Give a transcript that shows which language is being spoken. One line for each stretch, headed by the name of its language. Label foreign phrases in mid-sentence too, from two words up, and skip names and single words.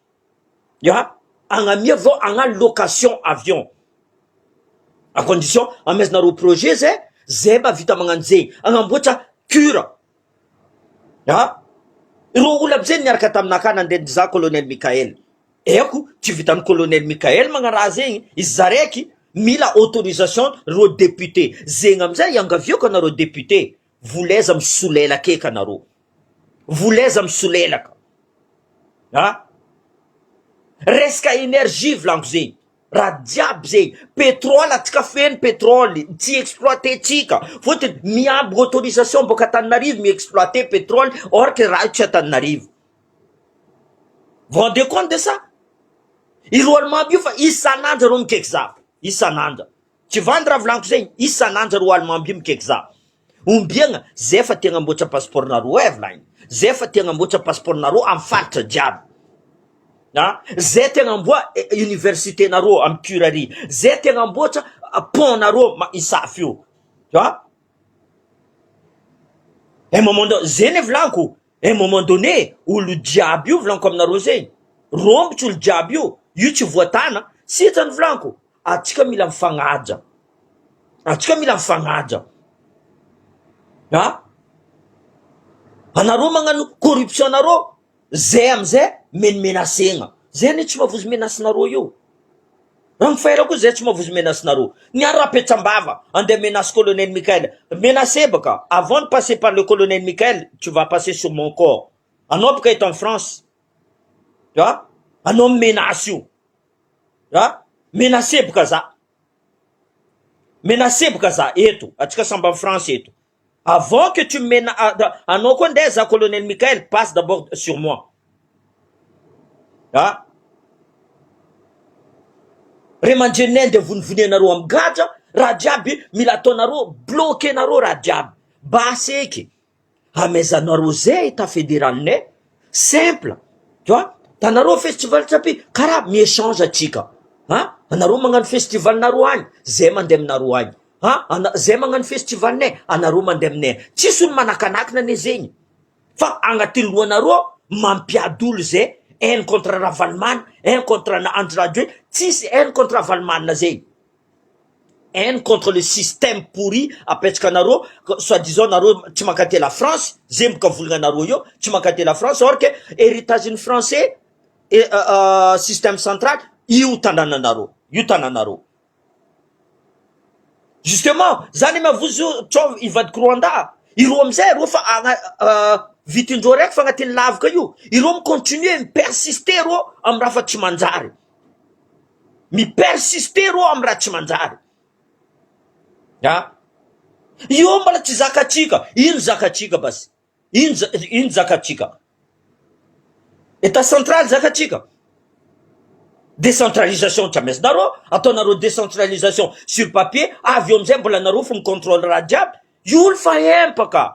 Malagasy: agnamia vao agnano
French: location avion à condition
Malagasy: amezanareo projet zay mba vita magnano zegny agnamboatra cure ireo olo aby zegny niaraka taminaka nandeha za colonel Mikael eko tsy vitan'ny colonel Mikael magnaraha zegny izy zaraiky mila autorisation ro député zegny amizay iangavioko anareo député volaiza misolelaka eky anareo volaiza misolelaka resaka énergie vlanko zegny raha jiaby zegny pétrole atsika feny pétrole tsy exploité tsika fôtiny miamby autorisation boka Tananarivo mi-exploité pétrole
French: or que
Malagasy: raha io tsy Tananarivo
French: vous rendez compte de ça
Malagasy: ireo allemand bio fa isan'andra reo mikaiky za isan'andra tsy vandy raha vlanko zegny isan'andra reo allemand bio mikaiky za ombiagna zay fa tegna amboatra passeport nareo volainy zay fa tegna amboatra passeport nareo amy faritra jiaby zay tegna amboa université nareo amy Curari zay tegna amboatra pont nareo isafy io
French: un moment donné
Malagasy: zegny vlanko
French: un moment donné
Malagasy: olo jiaby io vlanko aminareo zegny rombotry olo jiaby io tsy voatana sitrany vlanko atsika mila mifagnaja anareo magnano corruption nareo zay amizay menimenasegna zay ne tsy mavozo menasinareo io Ramfaira koa zay tsy mavozo menasinareo niary rapetsambava andeha menace colonel Mikael menacé baka
French: avant de passer par le colonel Mikael tu vas passer sur mon corps
Malagasy: anao baka eto
French: en France
Malagasy: anao menace io menacé baka za eto atsika samba
French: en France
Malagasy: eto
French: avant que tu menaces
Malagasy: anao koa ndeha za colonel Mikael
French: passe d'abord sur moi
Malagasy: remanjenay de vonivonianareo amy gadra raha jiaby mila ataonareo bloqué nareo raha jiaby baseky amezanareo zay
French: état fédéral
Malagasy: nay
French: simple tu vois
Malagasy: Tanaro festival tsapi kara mi-échange atsika. Ha? Anaro magnano festival naro agny, zay mandeha aminaro agny. Ha? Zay magnano festival nay, anaro mandeha aminay. Tsisy olo manakanakina ne zegny. Fa agnatin'ny lohanareo mampiady olo zay,
French: un contre Ravalomanana, un contre Andry Rajoelina, tsisy un contre Ravalomanana zay. Un contre le système pourri
Malagasy: apetrakanareo, soi-disant nareo tsy mankaty
French: la France,
Malagasy: zay mboka volagnanareo io, tsy mankaty
French: la France, or que héritage-ny français et système central,
Malagasy: io tanànanareo, io tanànareo. Justement, zany mavozo tsao ivadiky Rwanda, iro amizay ro fa vitindreo raiky fa agnatin'ny lavaka io, iro mi-continue mi-persister ro amy raha fa tsy manjary, mi-persister ro amy raha tsy manjary. Io mbala tsy zakatsika, ino zakatsika basy, ino zakatsika,
French: état central
Malagasy: zakatsika. Décentralisation tsy amesy nareo, ataonareo décentralisation
French: sur papier,
Malagasy: avy eo amizay mbola nareo fo mi-contrôle raha jiaby, io olo fa empaka.